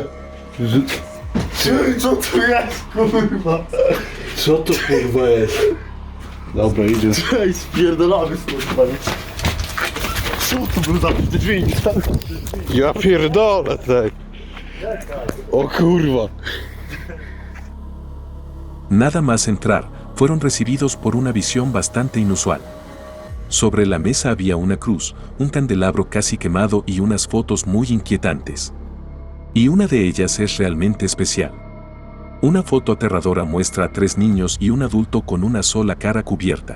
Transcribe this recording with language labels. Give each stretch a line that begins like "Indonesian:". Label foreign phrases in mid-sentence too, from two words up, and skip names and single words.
Polish: Ty, co to jest, kurwa? Co to kurwa jest? Dobra, idzie. Ej, spierdolamy stąd, panie. Co to był za drzwi? Ja pierdolę, tak. O kurwa.
Spanish: Nada más entrar, fueron recibidos por una visión bastante inusual. Sobre la mesa había una cruz, un candelabro casi quemado y unas fotos muy inquietantes. Y una de ellas es realmente especial. Una foto aterradora muestra a 3 niños y un adulto con una sola cara cubierta.